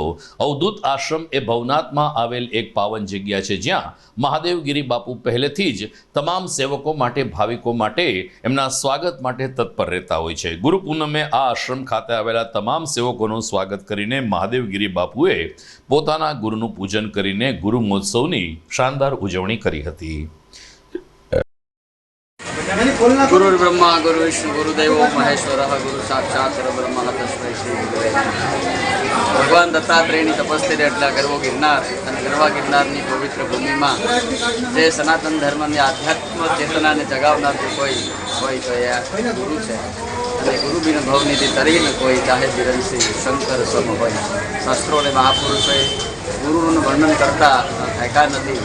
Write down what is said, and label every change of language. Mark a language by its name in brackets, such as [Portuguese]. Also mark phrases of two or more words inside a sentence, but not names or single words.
[Gujarati] અવધૂત આશ્રમ એ ભવનાથમાં આવેલ એક પાવન જગ્યા છે જ્યાં મહાદેવગીરી બાપુ પહેલેથી જ તમામ સેવકો માટે, ભાવિકો માટે એમના સ્વાગત માટે તત્પર રહેતા હોય છે. ગુરુ પૂનમે આ આશ્રમ ખાતે આવેલા તમામ સેવકોનું સ્વાગત કરીને મહાદેવગીરી બાપુએ પોતાના ગુરુનું પૂજન કરીને ગુરુ મહોત્સવની શાનદાર ઉજવણી કરી હતી. [Sanskrit] गुरुर्ब्रह्मा गुरुविष्णु गुरुदेवो महेश्वरः गुरु साक्षात् परब्रह्म तस्मै श्री गुरुवे नमः। [Gujarati] ભગવાન દત્તાત્રેયની તપસ્થી એટલા ગરવો ગિરનાર અને ગરવા ગિરનારની પવિત્ર ભૂમિમાં જે સનાતન ધર્મની આધ્યાત્મ ચેતનાને જગાવનાર જો કોઈ હોય તો એ ગુરુ છે. [Awadhi] અને गुरु बिन भवनिधि तरीने कोई चाहे बिरंसी शंकर सम होय. [Gujarati] શાસ્ત્રો અને મહાપુરુષોએ ગુરુનું વર્ણન કરતા થાક્યા નથી.